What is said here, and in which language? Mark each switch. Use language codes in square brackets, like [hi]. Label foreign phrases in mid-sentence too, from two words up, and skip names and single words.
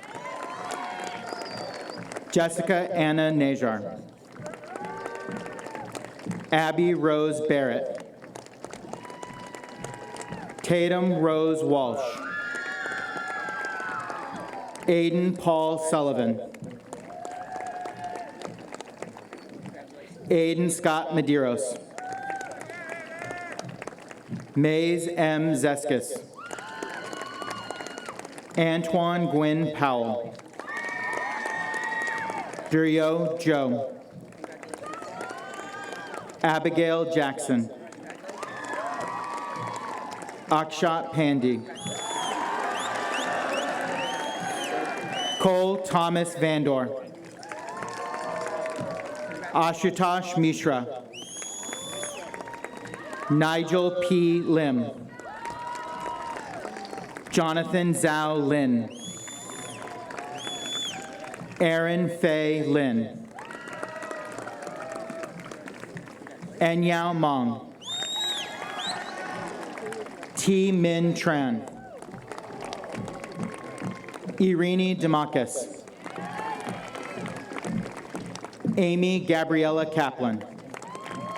[en] Jessica Anna Najar. Abby Rose Barrett. Tatum Rose Walsh. Aiden Paul Sullivan. Aiden Scott Medeiros. Maze M. Zeskis. Antoine Gwynn Powell. Durio Joe. Abigail Jackson. Akshat Pandey. Cole Thomas Vandor. Ashutosh Mishra. Nigel P. Lim. Jonathan Zhao Lin. Aaron Fei Lin. Enyao Mong. T. Min Tran. Irini Demakis. Amy Gabriella Kaplan.